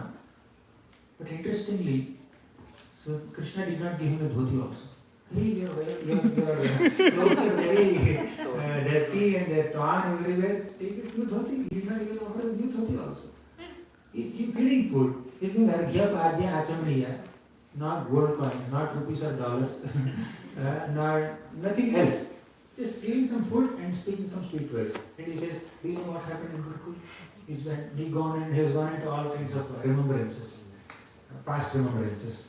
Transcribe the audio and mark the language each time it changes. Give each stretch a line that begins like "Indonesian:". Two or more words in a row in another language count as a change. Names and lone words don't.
English: But interestingly, so Krishna did not give him a dhoti also. Hey, your clothes are very dirty and they are torn everywhere. Take this new dhoti. He did not even offer a new dhoti also. He is feeding food. He is giving
Sanskrit: अर्घ्य, पाद्य, आचमनीय.
English: Not gold coins, not rupees or dollars, nothing else. Just giving some food and speaking some sweet words. And he says, do you know what happened in Gurukul? He has gone into all kinds of remembrances, past remembrances.